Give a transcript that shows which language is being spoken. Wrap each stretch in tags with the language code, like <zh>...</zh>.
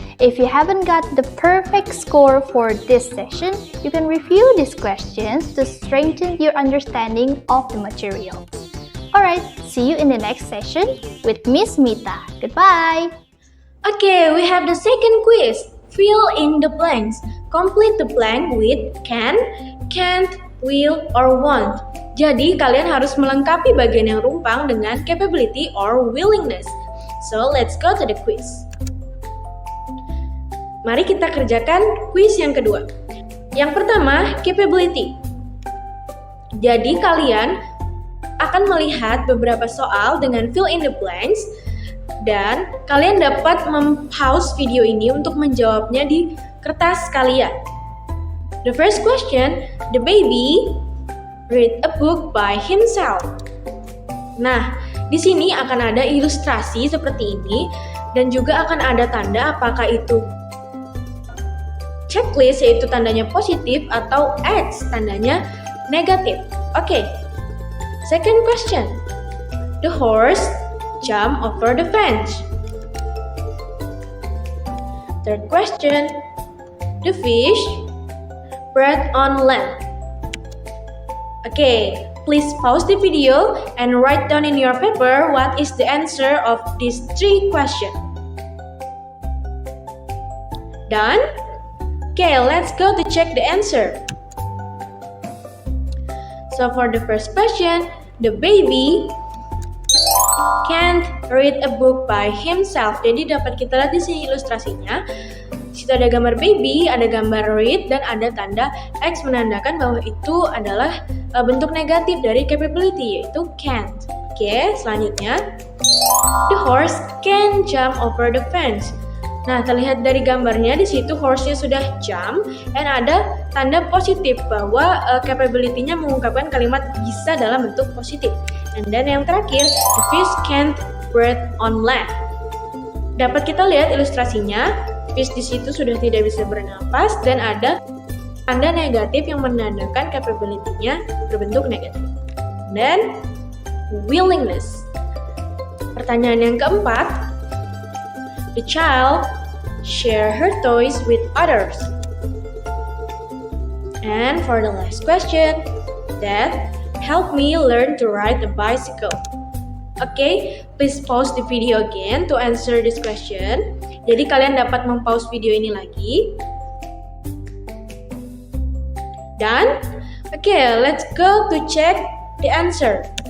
<en>If you haven't got the perfect score for this session, you can review these questions to strengthen your understanding of the material. Alright, see you in the next session with Miss Mita. Goodbye! Okay, we have the second quiz. Fill in the blanks. Complete the blank with can, can't, will, or want.</en> <id>Jadi, kalian harus melengkapi bagian yang rumpang dengan capability or willingness.</id> <en>So, let's go to the quiz.</en> <id>Mari kita kerjakan quiz yang kedua. Yang pertama, capability. Jadi, kalian akan melihat beberapa soal dengan</id> <en>fill in the blanks</en> <id>dan kalian dapat mem-pause video ini untuk menjawabnya di kertas kalian.</id> <en>The first question, the baby read a book by himself.</en> <id>Nah, di sini akan ada ilustrasi seperti ini dan juga akan ada tanda apakah itu checklist yaitu tandanya positif atau X tandanya negatif.</id> <en>Oke. Second question. The horse jump over the fence. Third question. The fish breathe on land. Okay, please pause the video and write down in your paper what is the answer of these three questions. Done? Okay, let's go to check the answer. So for the first question, the baby can't read a book by himself.</en> <id>Jadi dapat kita lihat di sini ilustrasinya. Di situ ada gambar baby, ada gambar read, dan ada tanda X menandakan bahwa itu adalah bentuk negatif dari capability, yaitu can't. Oke, selanjutnya.</id> <en>The horse can jump over the fence.</en> <id>Nah, terlihat dari gambarnya di situ horse-nya sudah jump, dan ada tanda positif bahwa capability-nya mengungkapkan kalimat bisa dalam bentuk positif. Dan yang terakhir,</id> <en>the fish can't breathe on land.</en> <id>Dapat kita lihat ilustrasinya, fish di situ sudah tidak bisa bernapas dan ada tanda negatif yang menandakan capability-nya berbentuk negatif.</id> <en>Dan willingness.</en> <id>Pertanyaan yang keempat,</id> <en>the child share her toys with others. And for the last question, Dad help me learn to ride a bicycle. Okay, please pause the video again to answer this question.</en> <id>Jadi kalian dapat mempause video ini lagi.</id> <en>Done? Okay, let's go to check the answer.</en>